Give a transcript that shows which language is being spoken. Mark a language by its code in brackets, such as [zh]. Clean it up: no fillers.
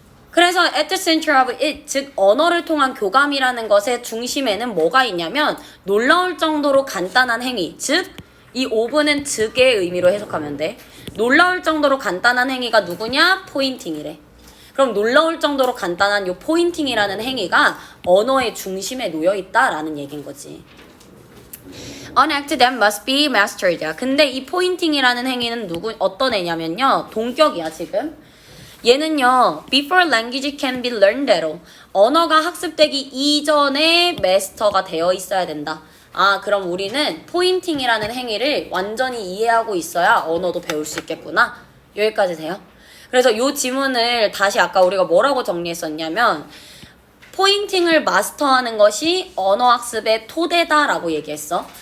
[ko] 그래서 [en] at the center of it, [ko] 즉 언어를 통한 교감이라는 것의 중심에는 뭐가 있냐면 놀라울 정도로 간단한 행위, 즉 이 오브는 즉의 의미로 해석하면 돼. 놀라울 정도로 간단한 행위가 누구냐? 포인팅이래. 그럼 놀라울 정도로 간단한 요 포인팅이라는 행위가 언어의 중심에 놓여 있다라는 얘기인 거지. [en] An act that must be mastered. [ko] 근데 이 포인팅이라는 행위는 어떤 애냐면요. 동격이야 지금. 얘는요. [en] Before language can be learned at. [ko] 언어가 학습되기 이전에 마스터가 되어 있어야 된다. 그럼 우리는 포인팅이라는 행위를 완전히 이해하고 있어야 언어도 배울 수 있겠구나. 여기까지 돼요? 그래서 요 지문을 다시 아까 우리가 뭐라고 정리했었냐면 포인팅을 마스터하는 것이 언어학습의 토대다라고 얘기했어.